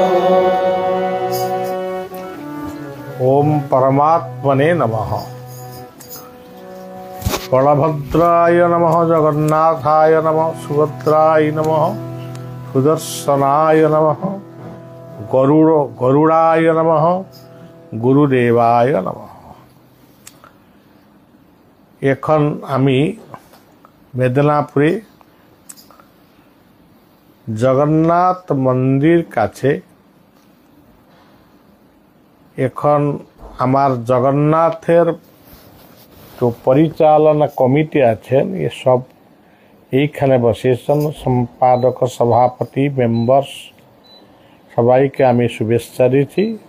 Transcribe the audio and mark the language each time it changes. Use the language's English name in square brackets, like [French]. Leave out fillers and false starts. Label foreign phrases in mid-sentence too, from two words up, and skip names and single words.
[Sanskrit] ओम परमात्मने नमः। बलभद्राय नमः, जगन्नाथाय नमः, सुभद्राय नमः, सुदर्शनाय नमः, गरुड़ाय नमः, गुरुदेवाय नमः। [Bangla] এখন আমি মেদিনীপুরে জগন্নাথ মন্দির কাছে এখন আমার জগন্নাথের তো পরিচালনা কমিটি আছেন এ সব এইখানে বসেছেন, সম্পাদক সভাপতি মেম্বার্স সবাইকে আমি শুভেচ্ছা দিচ্ছি।